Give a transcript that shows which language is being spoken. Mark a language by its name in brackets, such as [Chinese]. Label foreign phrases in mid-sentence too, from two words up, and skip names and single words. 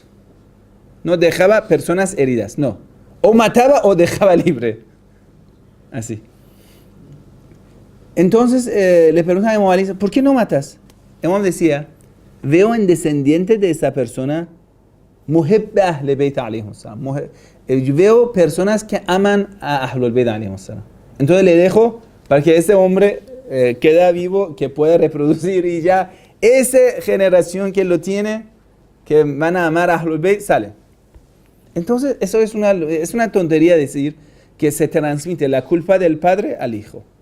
[Spanish] No dejaba personas heridas, no. O mataba o dejaba libre. Así. Entonces le preguntaron a Imam Ali, ¿por qué no matas? Imam decía, veo en descendientes de esa persona, [Arabic] محبة أهل بيت عليهم سلام. [Spanish] Veo personas que aman a [Arabic] أهل البيت عليهم سلام. [Spanish] Entonces le dejo para que ese hombre quede vivo, que pueda reproducir y ya esa generación que lo tiene, que van a amar a [Arabic] أهل البيت, [Spanish] sale. Entonces eso es una tontería decir que se transmite la culpa del padre al hijo.